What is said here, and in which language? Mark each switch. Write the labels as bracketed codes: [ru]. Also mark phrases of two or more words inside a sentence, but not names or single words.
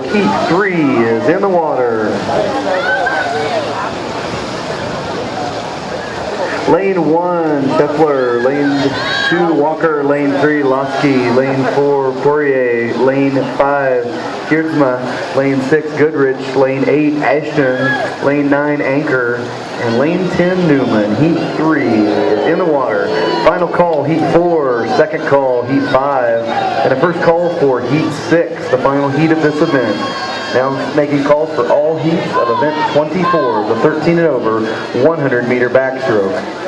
[en] Heat 3 is in the water. Lane 1, Scheffler. Lane 2, Walker. Lane 3, Losky. Lane 4, Poirier. Lane 5, Kierdsma. Lane 6, Goodrich. Lane 8, Ashton. Lane 9, Anchor. And lane 10, Newman. Heat 3 is in the water. Final call, heat 4. Second call, heat 5. And a first call for heat 6, the final heat of this event. Now making calls for all heats of event 24, the 13 and over 100 meter backstroke.